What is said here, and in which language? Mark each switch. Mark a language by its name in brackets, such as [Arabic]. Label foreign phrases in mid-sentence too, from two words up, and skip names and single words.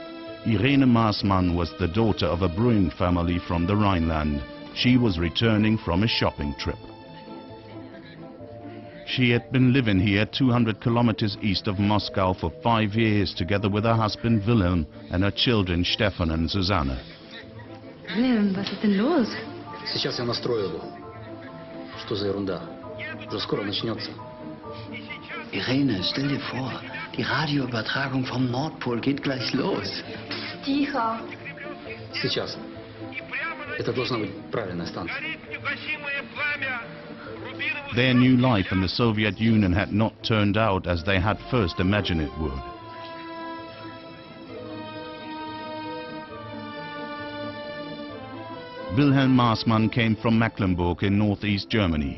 [English] Irene Maßmann was the daughter of a brewing family from the Rhineland. She was returning from a shopping trip. She had been living here 200 kilometers east of Moscow for 5 years, together with her husband Wilhelm and her children Stefan and Susanne. [German] Wilhelm, was ist denn los? [Russian] Сейчас я настрою его. Что за ерунда? Уже скоро начнется. [German] Irene, stell dir vor, die Radioübertragung vom Nordpol geht gleich los. [Russian] Тихо. Сейчас. Это должна быть правильная станция. [English] Their new life in the Soviet Union had not turned out as they had first imagined it would. Wilhelm Maßmann came from Mecklenburg in northeast Germany.